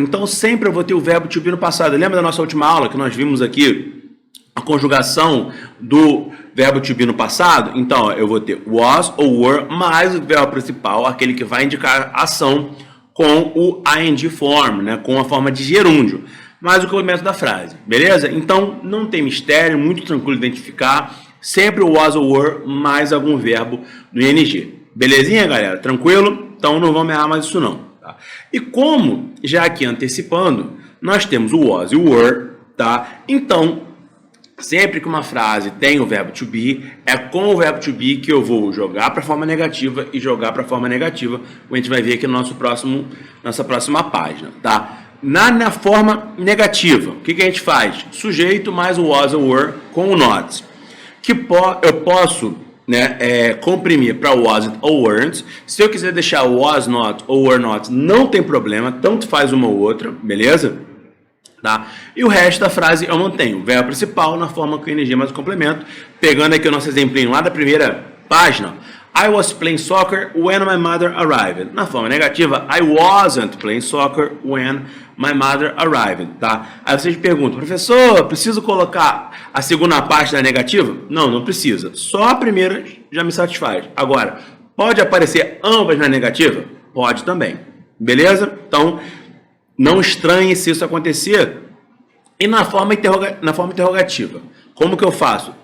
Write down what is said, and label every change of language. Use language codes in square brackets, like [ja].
[pt] Então sempre eu vou ter o verbo to be no passado. Lembra da nossa última aula que nós vimos aqui a conjugação do verbo to be no passado? Então eu vou ter was ou were mais o verbo principal, aquele que vai indicar a ação com o ing form, né? Com a forma de gerúndio, mais o complemento da frase. Beleza? Então não tem mistério, muito tranquilo de identificar. Sempre o was ou were mais algum verbo no ing. Belezinha, galera? Tranquilo? Então não vamos errar mais isso não. Tá? E como, já aqui antecipando, nós temos o was e o were, tá? Então, sempre que uma frase tem o verbo to be, é com o verbo to be que eu vou jogar para a forma negativa e jogar para a forma negativa, como a gente vai ver aqui no nossa próxima página, tá? Na forma negativa, o que a gente faz? Sujeito mais o was ou were com o not. Eu posso, né, comprimir para wasn't ou weren't. Se eu quiser deixar was not ou were not, não tem problema, tanto faz uma ou outra, beleza? Tá? E o resto da frase eu mantenho. O verbo principal na forma com ing mais o complemento. Pegando aqui o nosso exemplinho lá da primeira página. [en] I was playing soccer when my mother arrived. [pt] Na forma negativa, [en] I wasn't playing soccer when my mother arrived, tá? [pt] Aí vocês perguntam, professor, preciso colocar a segunda parte da negativa? Não, não precisa. Só a primeira já me satisfaz. Agora, pode aparecer ambas na negativa? Pode também. Beleza? Então, não estranhe se isso acontecer. E na forma interrogativa, como que eu faço?